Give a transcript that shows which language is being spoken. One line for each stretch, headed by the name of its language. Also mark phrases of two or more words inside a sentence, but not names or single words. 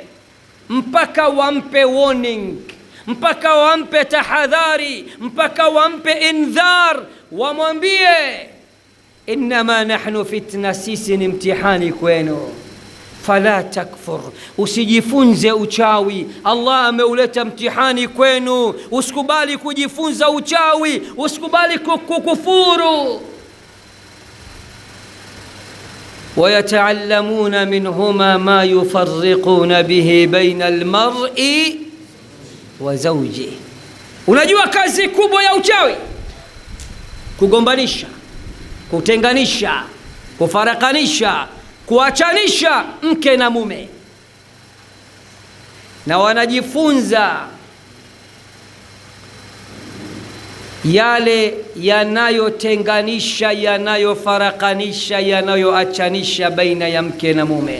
Swahili: mpaka wampe warning, mpaka wampe tahadhari, mpaka wampe indhar, wamwambie
Arabic: إنما نحن فتنة,
Swahili: sisi ni mtihani kwenu,
Arabic: فلا تكفر,
Swahili: usijifunze uchawi, Allah ameuleta mtihani kwenu, usikubali kujifunza uchawi, usikubali kukufuru.
Arabic: ويتعلمون منهما ما يفرقون به بين المرء وزوجه.
Swahili: Unajua kazi kubwa ya uchawi? Kugombanisha, kutenganisha, kufarakanisha, kuachanisha mke na mume, na wanajifunza yale yanayotenganisha, yanayofarakanisha, yanayoachanisha baina ya mke na mume.